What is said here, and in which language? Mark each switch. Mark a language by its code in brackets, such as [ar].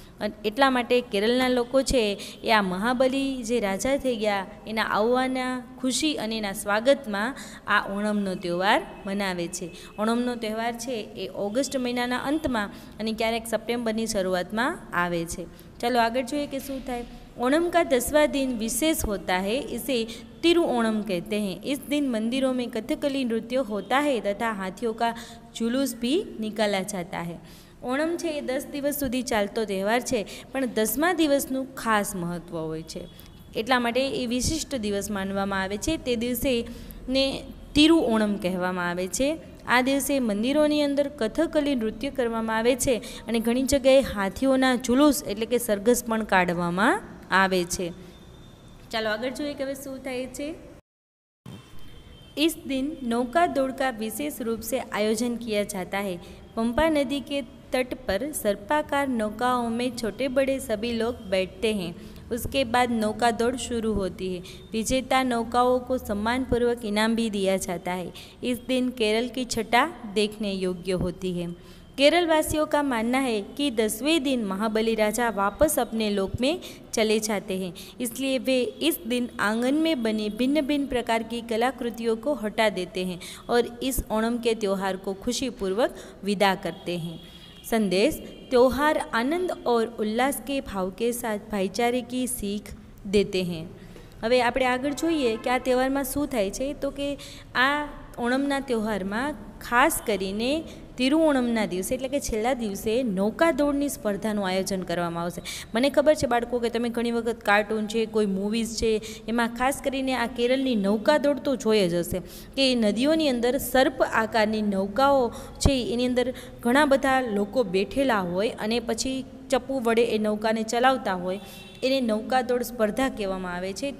[gu] એટલા માટે કેરળના લોકો છે એ આ મહાબલી જે રાજા થઈ ગયા એના આવવાના ખુશી અને એના સ્વાગતમાં આ ઓણમનો તહેવાર મનાવે છે. ઓણમનો તહેવાર છે એ ઓગસ્ટ મહિનાના અંતમાં અને ક્યારેક સપ્ટેમ્બરની શરૂઆતમાં આવે છે. ચાલો આગળ જોઈએ કે શું થાય. [hi] ओणम का 10वां दिन विशेष होता है, इसे तिरुओणम कहते हैं. इस दिन मंदिरों में कथकली नृत्य होता है तथा हाथियों का जुलूस भी निकाला जाता है. [gu] ઓણમ છે એ 10 દિવસ સુધી ચાલતો તહેવાર છે, પણ 10મા દિવસનું ખાસ મહત્ત્વ હોય છે, એટલા માટે એ વિશિષ્ટ દિવસ માનવામાં આવે છે. તે દિવસે ને તિરુઓણમ કહેવામાં આવે છે. આ દિવસે મંદિરોની અંદર કથકલી નૃત્ય કરવામાં આવે છે અને ઘણી જગ્યાએ હાથીઓના જુલુસ એટલે કે સરઘસ પણ કાઢવામાં આવે છે. ચાલો આગળ જોઈએ કે હવે શું થાય છે. [hi] इस दिन नौका दौड़ का विशेष रूप से आयोजन किया जाता है. पंपा नदी के तट पर सर्पाकार नौकाओं में छोटे बड़े सभी लोग बैठते हैं. उसके बाद नौका दौड़ शुरू होती है. विजेता नौकाओं को सम्मानपूर्वक इनाम भी दिया जाता है. इस दिन केरल की छटा देखने योग्य होती है. केरल वासियों का मानना है कि 10वें दिन महाबली राजा वापस अपने लोक में चले जाते हैं, इसलिए वे इस दिन आंगन में बनी भिन्न भिन्न प्रकार की कलाकृतियों को हटा देते हैं और इस ओणम के त्यौहार को खुशीपूर्वक विदा करते हैं. संदेश: त्यौहार आनंद और उल्लास के भाव के साथ भाईचारे की सीख देते हैं. [gu] હવે આપણે આગળ જોઈએ કે આ તહેવારમાં શું થાય છે, તો કે આ ઓણમના તહેવારમાં ખાસ કરીને તિરુઓણમના દિવસે એટલે કે છેલ્લા દિવસે નૌકાદોડની સ્પર્ધાનું આયોજન કરવામાં આવશે. મને ખબર છે બાળકો કે તમે ઘણી વખત કાર્ટૂન છે, કોઈ મૂવીઝ છે, એમાં ખાસ કરીને આ કેરળની નૌકાદોડ તો જોઈ જ હશે કે નદીઓની અંદર સર્પ આકારની નૌકાઓ છે, એની અંદર ઘણા બધા લોકો બેઠેલા હોય અને પછી ચપ્પુ વડે એ નૌકાને ચલાવતા હોય, એને નૌકાદોડ સ્પર્ધા કહેવામાં આવે છે.